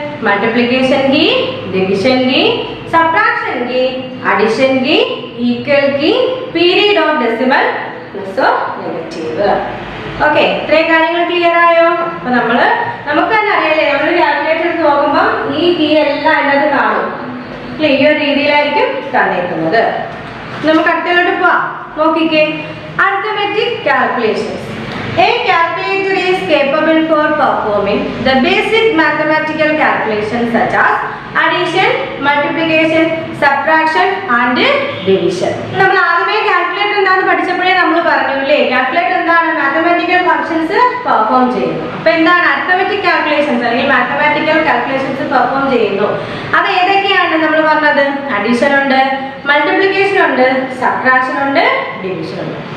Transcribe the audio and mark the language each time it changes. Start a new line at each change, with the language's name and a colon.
English: Multiplication key, division key, subtraction key, addition key, equal key, period or decimal, plus or negative.
Malayalam: Okay, ഇത്രയും കാര്യങ്ങൾ clear ആയോ? അപ്പൊ നമുക്ക് തന്നെ അറിയാലേ, നമ്മൾ കാൽക്കുലേറ്റർ എടുത്ത് നോക്കുമ്പോൾ ഈ കീ എല്ലാം അതിനകത്ത് കാണും. ഈ ഒരു രീതിയിലായിരിക്കും തന്നേക്കുന്നത്. നമുക്ക് അടുത്തതിലോട്ട് പോവാം.
English: നോക്കിക്കേ, arithmetic calculations. A calculator is capable for performing the basic mathematical calculations such as addition, multiplication, subtraction and division.
Malayalam: നമ്മൾ ആദ്യമേ കാൽക്കുലേറ്റർ എന്താണെന്ന് പഠിച്ചപ്പോഴേ നമ്മൾ പറഞ്ഞില്ലേ, കാൽക്കുലേറ്റർ എന്താണ്? മാത്തമാറ്റിക്കൽ ഫംഗ്ഷൻസ് പെർഫോം ചെയ്യുന്നു. അപ്പൊ എന്താണ് അരിത്മെറ്റിക് കാൽക്കുലേഷൻസ് അല്ലെങ്കിൽ മാത്തമാറ്റിക്കൽ കാൽക്കുലേഷൻസ് പെർഫോം ചെയ്യുന്നു? അത് ഏതൊക്കെയാണ് നമ്മൾ പറഞ്ഞത്? അഡീഷൻ ഉണ്ട്, മൾട്ടിപ്ലിക്കേഷൻ ഉണ്ട്, സബ്ട്രാക്ഷൻ ഉണ്ട്, ഡിവിഷൻ ഉണ്ട്.